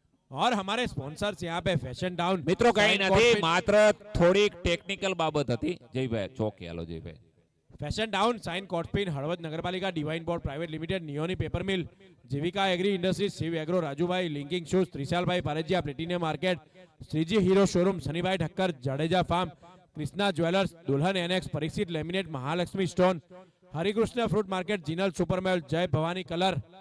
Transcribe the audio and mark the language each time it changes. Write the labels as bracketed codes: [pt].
[hi] और हमारे स्पॉन्सर्स यहाँ पे फैशन डाउन [gu] મિત્રો કઈ નથી, માત્ર થોડીક ટેકનિકલ બાબત હતી. જયભાઈ ચોકી હાલો જયભાઈ. [hi] फैशन डाउन साइन कॉटपिन हड़वद नगरपालिका divine board private limited नियोनी paper मिल जीविका agree industries Shiv agro Rajubhai linking shoes Trishal भाई पारेजिया platinum market Shriji hero showroom सनीभाई Thakkar Jadeja farm Krishna jewellers दुल्हन annex Parikshit laminate Mahalakshmi stone Harikrishna fruit market Jinal सुपरमेल जय भवानी कलर